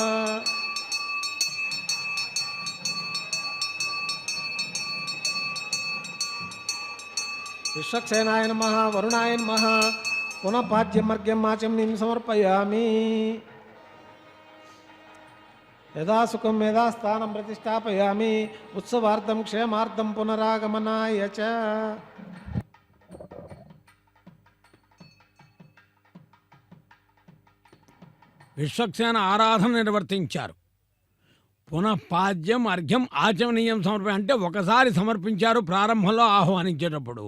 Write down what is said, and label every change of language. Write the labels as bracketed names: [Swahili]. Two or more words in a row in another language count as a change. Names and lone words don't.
[Sanskrit] विश्वक्सेनाय नमः वरुणाय नमः पुनः पाद्यमर्घ्यम् आचमनीं समर्पयामि यदा सुखं यदा स्थानं प्रतिष्ठापयामि उत्सवार्थं क्षेमार्थं पुनरागमनाय च [Telugu] విశ్వక్సేన ఆరాధన నిర్వర్తించారు. పునఃపాద్యం అర్ఘ్యం ఆచమనీయం అంటే ఒకసారి సమర్పించారు ప్రారంభంలో ఆహ్వానించేటప్పుడు.